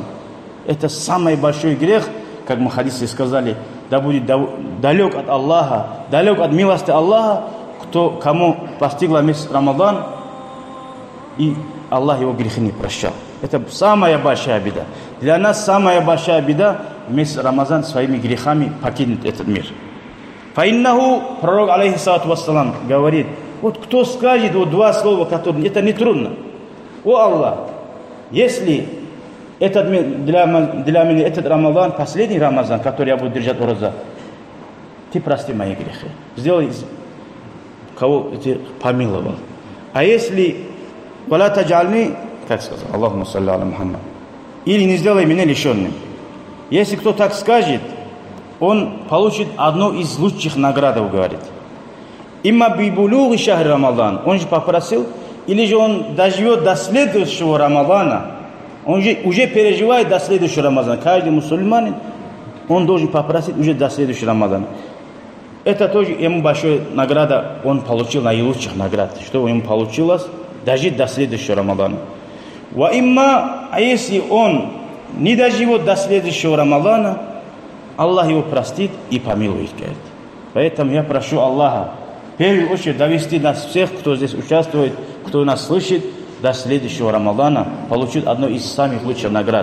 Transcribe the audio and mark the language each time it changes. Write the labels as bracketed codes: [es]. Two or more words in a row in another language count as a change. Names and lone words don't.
[ru] Это самый большой грех, как мы в хадисе сказали, да будет далек от Аллаха, далек от милости Аллаха, кому постигла месяц Рамазан, и Аллах его грехи не прощал. Это самая большая беда. Для нас самая большая беда в месяц Рамазан своими грехами покинуть этот мир. [ar] Фаиннаху, пророк, عليه الصلاة والسلام, [ru] говорит: вот кто скажет вот два слова, которые это не трудно. О Аллах, если для меня этот Рамазан, последний Рамазан, который я буду держать роза, ты прости мои грехи. Сделай, кого ты помиловал. А если [ar] ولا تجعلني, [ru] как сказал, [ar] اللهم صل على محمد, [ru] или не сделай меня лишенным. Если кто так скажет, он получит одну из лучших наград, говорит. [ar] إما ببلوغ شهر رمضان, [ru] он же попросил, или же он доживет до следующего Рамадана, он же уже переживает до следующего Рамадана. Каждый мусульманин, он должен попросить уже до следующего Рамадана. Это тоже ему большая награда, он получил наилучших наград, что ему получилось дожить до следующего Рамадана. [ar] وإما, [ru] а если он не доживет до следующего Рамадана, Аллах его простит и помилует, говорит. Поэтому я прошу Аллаха в первую очередь довести нас всех, кто здесь участвует, кто нас слышит, до следующего Рамадана, получить одну из самых лучших наград.